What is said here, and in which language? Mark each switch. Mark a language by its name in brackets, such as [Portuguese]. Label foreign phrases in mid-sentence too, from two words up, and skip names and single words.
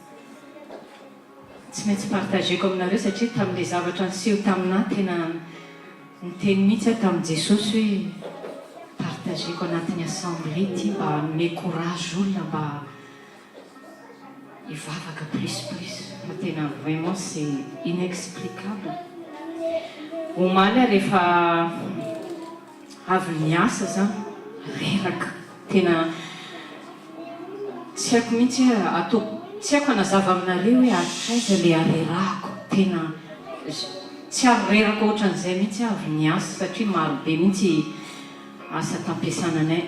[Malagasy] Tsy maintsy partageko aminareo satria tamin'ilay zavatra niseho taminah tena niteny mihitsy aho tamin'i Jesosy hoe partageko anatin'ny assemblée ity mba hanome courage olona mba hivavaka plus. Fa tena [French] vraiment c'est inexplicable. [Malagasy] Omaly aho rehefa avy niasa zany reraka tena tsy haiko mihitsy ataoko, tsy haiko hanazava aminareo hoe atraiza le arerahako, tena tsy ary reraka ohatran'izay mihitsy avy niasa satria marobe mihitsy asa tampiasananay.